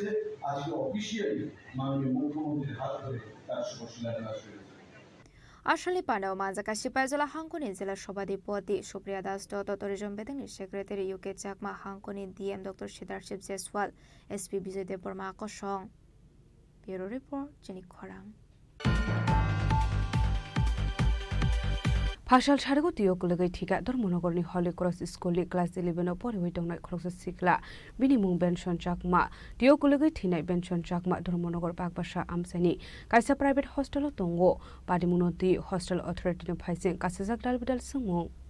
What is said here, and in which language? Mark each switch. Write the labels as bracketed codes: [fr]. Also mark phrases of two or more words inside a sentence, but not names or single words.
[bn] আজকে অফিসিয়ালি মাননীয় মুখ্যমন্ত্রীর হাত ধরে তার শুভ শিলান্যাস হয়েছে। [trp] আসলে পান্ডাও মানজাকা সিপাইজলা হাঙ্কনি জেলা সভাধিপতি সুপ্রিয়া দাস দত্ত টুরিজম বেদেংনি সেক্রেটারি ইউকে চাকমা হাঙ্কনি ডিএম ডক্টর সিদ্ধার্থ জেসওয়াল এসপি বিজয় দেববর্মা আকর্ষণ। ব্যুরো রিপোর্ট জিনিক খরাং। फासाल सारेको तियोक लगै ठिका धर्मनगरनि हले क्रस स्कुलनि क्लास 11 परिवै दंनाय खरकसा सिक्ला बिनि मुं बेनसन चाकमा तियोक लगै थिनाय बेनसन चाकमा धर्मनगर बागबासा आमसानि कायसा प्राइभेट हस्टेल दंगो पादिमुनति हस्टेल अथॉरिटीनि फाइसिं कासेजाक दालबिदाल सोंमुं।